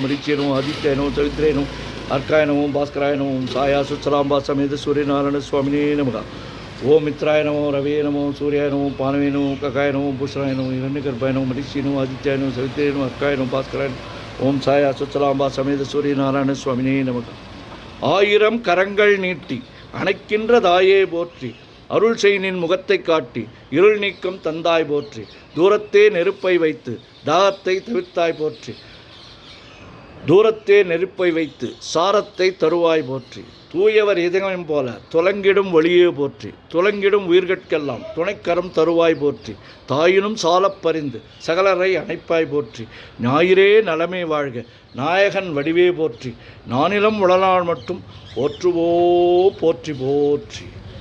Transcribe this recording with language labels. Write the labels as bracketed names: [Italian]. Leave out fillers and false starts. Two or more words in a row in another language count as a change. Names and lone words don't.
[Sanskrit] मरीच्ये नमः आदित्याय नमः सवित्रे नमः अर्काय नमः ओम भास्कराय नमः ओम साया सुचलांबा समेत सूर्यनारायण स्वामिने नमः ओम मित्राय नमो रवे नमो सूर्याय नमो पानवे नमो कगाय नमो भूषणाय नमो हिरण्यगर्भाय नमो मरीच्ये नमो आदित्याय नमो सवित्रे नमो अर्काय नमो भास्कराय ओम साया सुचलांबा समेत सूर्यनारायण स्वामिने नमः [Tamil] ஆயிரம் கரங்கள் நீட்டி அணைக்கின்ற தாயே போற்றி அருள் செய்னின் முகத்தை காட்டி இருள் நீக்கம் தந்தாய் போற்றி தூரத்தே நெருப்பை வைத்து தாகத்தை தவிர்த்தாய் போற்றி தூரத்தே நெருப்பை வைத்து சாரத்தை தருவாய் போற்றி தூயவர் இதயம் போல துலங்கிடும் ஒளியே போற்றி துலங்கிடும் உயிர்கட்கெல்லாம் துணைக்கரம் தருவாய் போற்றி தாயினும் சாலப் பரிந்து சகலரை அணைப்பாய் போற்றி ஞாயிறே நலமே வாழ்க நாயகன் வடிவே போற்றி நானிலம் உளநாள் மட்டும் போற்றுவோ போற்றி போற்றி.